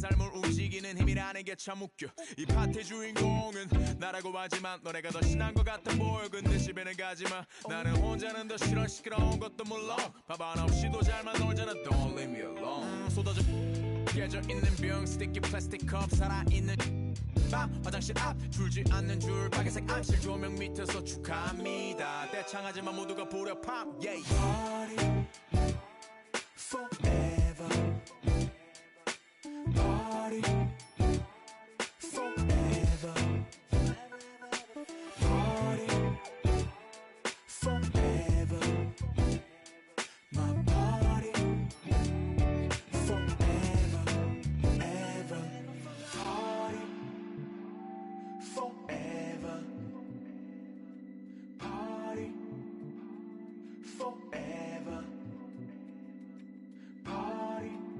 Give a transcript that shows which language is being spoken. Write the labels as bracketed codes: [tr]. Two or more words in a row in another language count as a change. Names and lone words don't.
[ko] 삶을 움직이는 힘이라는 게 참 웃겨 이 파티 주인공은 나라고 하지만 너네가 더 신난 것 같아 보여 근데 집에는 가지마 나는 혼자는 더 싫어 시끄러운 것도 물론 밥 하나 없이도 잘만 놀잖아 [en] Don't leave me alone [ko] 쏟아져 깨져 있는 병 스티키 플라스틱 컵 살아있는 밤 화장실 앞 줄지 않는 줄 빨간색 암실 조명 밑에서 축하합니다 떼창하지만 모두가 부려 팝 yeah. [en] Party forever Party forever Party forever My party forever ever Party forever Party forever Party